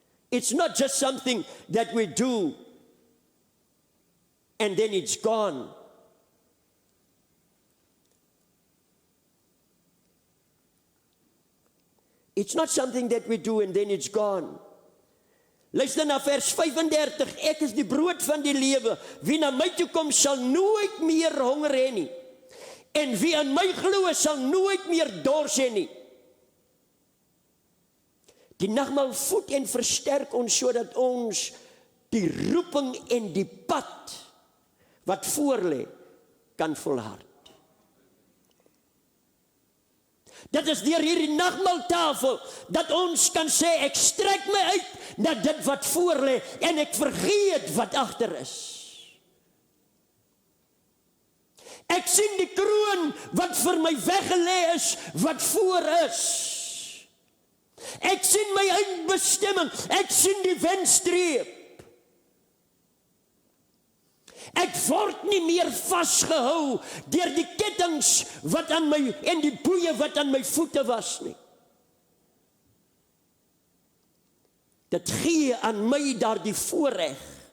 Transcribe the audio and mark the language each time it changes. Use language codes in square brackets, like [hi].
[en] It's not just something that we do and then it's gone. It's not something that we do and then it's gone. [af] Luister na vers 35. Ek is die brood van die lewe. Wie na my toe kom sal nooit meer honger hê nie. En wie aan my glo sal nooit meer dors hê nie. Die nagmaal voed en versterk ons sodat ons die roeping en die pad wat voor lê kan volhard. Dit is deur hierdie nagmaaltafel dat ons kan sê ek strek my uit na dit wat voor lê en ek vergeet wat agter is. Ek sien die kroon wat vir my weggelê is, wat voor is. Ek sien my eindbestemming, ek sien die wenstreep. Ek word nie meer vasgehou deur die kettings wat aan my en die boeye wat aan my voete was nie. Dit gee aan my daardie voorreg.